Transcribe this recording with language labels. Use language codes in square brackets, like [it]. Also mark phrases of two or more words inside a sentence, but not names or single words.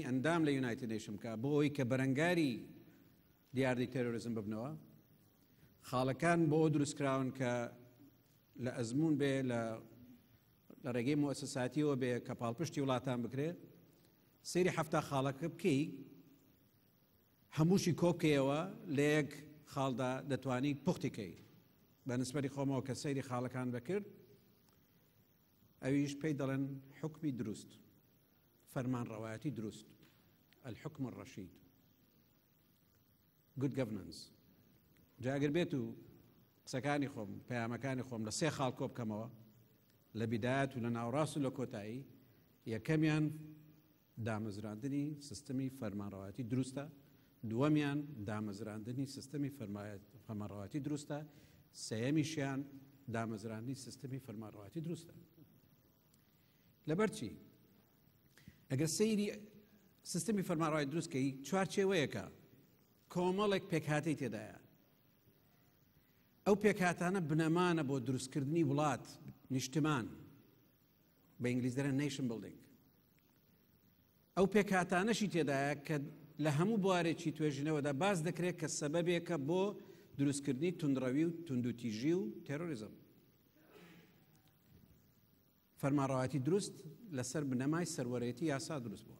[ckb] ئەندام لە یونایتد نیشن بکە بۆ ئەوەی کە بەرەنگاری دیاردەی تەرۆریزم ببنەوە، خاڵەکان بۆ ئەوە دروستکراون کە لە ئەزمون بێ لە ڕێگەی موسساتیەوە بێ کە پاڵپشتی وڵاتان بکرێت، سەیری 70 خاڵەکە بکەی، هەمووشی کۆبکەیەوە لە یەک خاڵدا دەتوانی پوختیکەی. بە نسبەتی خۆمەوە کە سەیری خاڵەکان بکرد، ئەویش پێی دەڵێن حکمی دروست، فەرمانڕەوایەتی دروست، [ar] الحکم الرەشید، [en] good governance. [ckb] جاگەر بێت و قسەکانی خۆم پەیامەکانی خۆم لە 3 خاڵ کۆ بکەمەوە لە بیدایەت و لە ناوڕاست و لە کۆتایی. یەکەمیان دامەزراندنی سیستەمی فەرمانڕەوایەتی دروستە، دووەمیان دامەزراندنی سیستەمی فەرمانڕەوایەتی دروستە، سەیەمیشیان دامەزراندنی سیستەمی فەرمانڕەوایەتی دروستە. لەبەرچی ئەگەر سەیری سیستەمی فەرمانڕەوایەتی دروستکەی چوارچێوەیەکە کۆمەڵێک پێکهاتەی تێدایە. ئەو پێکهاتانە بنەمانە بۆ دروستکردنی وڵات، نیشتمان، بە ئینگلیزی دەڵێن [en] nation building. [ckb] ئەو پێکهاتانەشی تێدایە کە لە هەموو بوارێکی توێژینەوەدا باز دەکرێت کە سەبەبێکە بۆ دروستکردنی توندڕەوی و توندوتیژی و تێرۆریزم. فەرمانڕەوایەتی دروست لەسەر بنەمای سەروەرێتی یاسا دروست بووە.